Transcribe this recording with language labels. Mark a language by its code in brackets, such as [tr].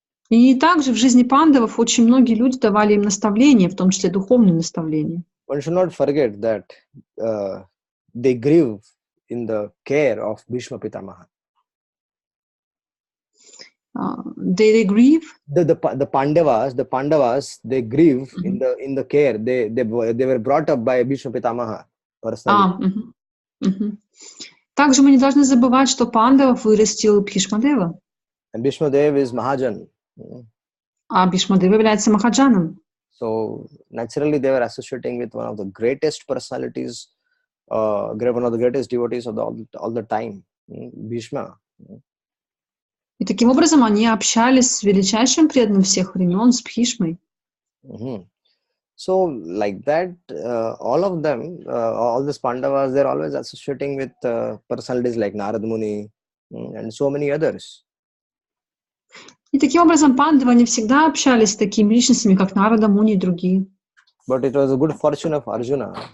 [ru] И также в жизни пандавов очень многие люди давали им наставления, в том числе духовные наставления. [en] One should not forget that they grew in the care of Bhishma Pitamaha. They grieve. The Pandavas, they grieve in the care. They were brought up by Bhishma Pitamaha personally. [ru] Также мы не должны забывать, что пандавов вырастил Бхишмадева. [en] And Bhishmadev is Mahajan. [ru] А Бхишмадева является Махаджаном. [en] So naturally, they were associating with one of the greatest personalities, one of the greatest devotees of all the time, Bhishma. [ru] И таким образом они общались с величайшим преданным всех времен, с Бхишмой. [en] So like that, all of them, all these Pandavas, they're always associating with personalities like Narad Muni and so many others. [ru] И таким образом пандавы, они всегда общались с такими личностями, как Нарада, Муни и другие. [en] But it was a good fortune of Arjuna.